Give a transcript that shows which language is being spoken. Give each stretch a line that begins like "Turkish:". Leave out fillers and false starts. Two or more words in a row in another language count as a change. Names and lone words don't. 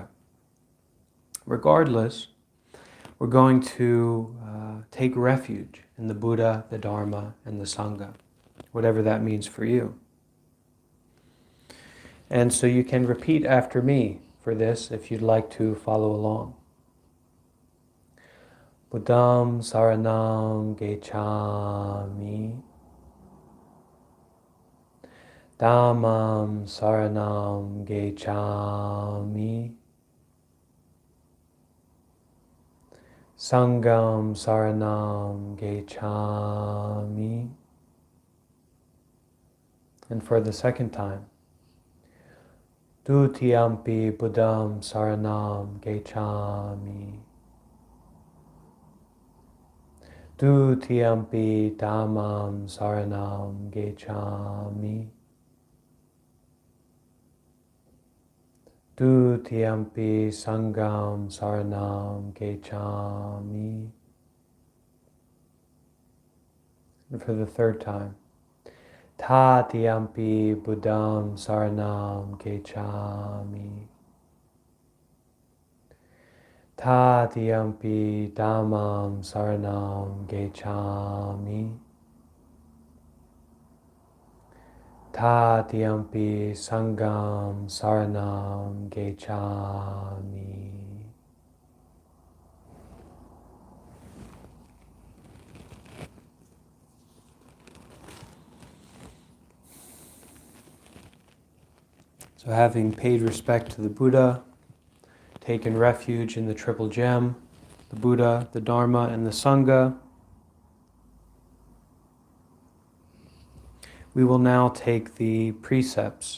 English: Regardless, we're going to take refuge in the Buddha, the Dharma, and the Sangha, whatever that means for you. And so you can repeat after me for this if you'd like to follow along.
Pali: Buddham saranam gecchami. Dhammam saranam gecchami. Sangham saranam gecchami.
English: And for the second time.
Pali: Dutiyampi Buddham saranam gecchami. Dutiyampi Dhammam saranam gecchami. Dutiyampi Sangham saranam gecchami.
English: And for the third time.
Pali: Tatiyampi Buddham saranam gecchami. Tatiyampi Dhammam saranam gecchami. Tatiyampi Sangham saranam gecchami.
English: So having paid respect to the Buddha, taken refuge in the Triple Gem, the Buddha, the Dharma, and the Sangha, we will now take the precepts.